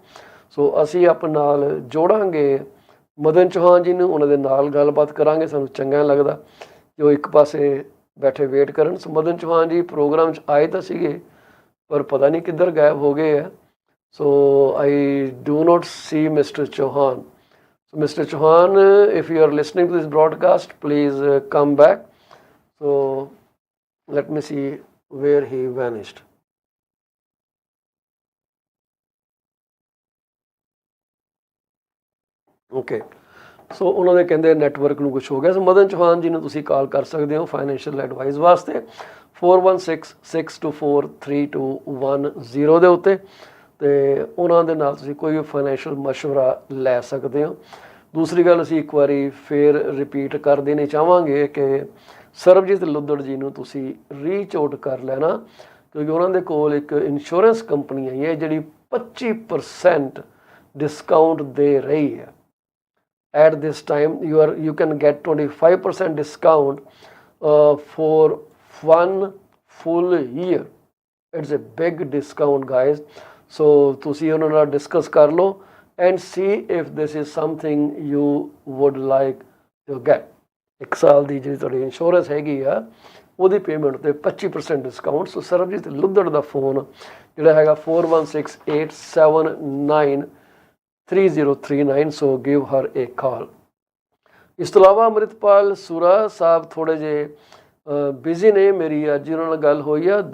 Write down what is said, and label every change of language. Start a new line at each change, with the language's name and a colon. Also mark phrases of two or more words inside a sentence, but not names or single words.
Punjabi: ਸੋ ਅਸੀਂ ਆਪਣੇ ਨਾਲ ਜੋੜਾਂਗੇ ਮਦਨ ਚੌਹਾਨ ਜੀ ਨੂੰ, ਉਹਨਾਂ ਦੇ ਨਾਲ ਗੱਲਬਾਤ ਕਰਾਂਗੇ। ਸਾਨੂੰ ਚੰਗਾ ਲੱਗਦਾ ਕਿ ਉਹ ਇੱਕ ਪਾਸੇ ਬੈਠੇ ਵੇਟ ਕਰਨ। ਸੋ ਮਦਨ ਚੌਹਾਨ ਜੀ ਪ੍ਰੋਗਰਾਮ 'ਚ ਆਏ ਤਾਂ ਸੀਗੇ, ਪਰ ਪਤਾ ਨਹੀਂ ਕਿੱਧਰ ਗਾਇਬ ਹੋ ਗਏ ਆ।
English: So I do not see Mister Chauhan. So Mr. Chauhan, if you are listening to this broadcast, please come back. So let me see where he vanished. Okay.
Punjabi: ਸੋ ਉਹਨਾਂ ਦੇ ਕਹਿੰਦੇ ਨੈਟਵਰਕ ਨੂੰ ਕੁਛ ਹੋ ਗਿਆ। ਸੋ ਮਦਨ ਚੌਹਾਨ ਜੀ ਨੂੰ ਤੁਸੀਂ ਕਾਲ ਕਰ ਸਕਦੇ ਹੋ
English: financial advice
Punjabi: ਵਾਸਤੇ 4166243210 ਦੇ ਉੱਤੇ, ਅਤੇ ਉਹਨਾਂ ਦੇ ਨਾਲ ਤੁਸੀਂ ਕੋਈ ਵੀ ਫਾਈਨੈਂਸ਼ੀਅਲ ਮਸ਼ਵਰਾ ਲੈ ਸਕਦੇ ਹੋ। ਦੂਸਰੀ ਗੱਲ ਅਸੀਂ ਇੱਕ ਵਾਰੀ ਫੇਰ ਰਿਪੀਟ ਕਰ ਦੇਣੀ ਚਾਹਾਂਗੇ ਕਿ ਸਰਬਜੀਤ ਲੁੱਦੜ ਜੀ ਨੂੰ ਤੁਸੀਂ
English: reach out
Punjabi: ਕਰ ਲੈਣਾ, ਕਿਉਂਕਿ ਉਹਨਾਂ ਦੇ ਕੋਲ ਇੱਕ ਇੰਸ਼ੋਰੈਂਸ ਕੰਪਨੀ ਆਈ ਹੈ ਜਿਹੜੀ 25% ਡਿਸਕਾਊਂਟ ਦੇ ਰਹੀ ਹੈ।
English: At this time you can get 25% discount for 1 full year. It's a big discount, guys. So
Punjabi: ਤੁਸੀਂ ਉਹਨਾਂ ਨਾਲ ਡਿਸਕਸ ਕਰ ਲਓ
English: and see if this is something you would like to get.
Punjabi: 1 ਸਾਲ ਦੀ ਜਿਹੜੀ ਤੁਹਾਡੀ ਇੰਸ਼ੋਰੈਂਸ ਹੈਗੀ ਆ ਉਹਦੀ ਪੇਮੈਂਟ 'ਤੇ 25% ਡਿਸਕਾਊਂਟ। ਸੋ ਸਰਬਜੀਤ ਲੁੱਧੜ ਦਾ ਫੋਨ ਜਿਹੜਾ ਹੈਗਾ 4168793039।
English: So give her a call.
Punjabi: ਇਸ ਤੋਂ ਇਲਾਵਾ ਅੰਮ੍ਰਿਤਪਾਲ ਸੁਰਾ ਸਾਹਿਬ ਥੋੜ੍ਹੇ ਜਿਹੇ ਬਿਜ਼ੀ ਨੇ, ਮੇਰੀ ਅੱਜ ਉਹਨਾਂ ਨਾਲ ਗੱਲ ਹੋਈ ਆ।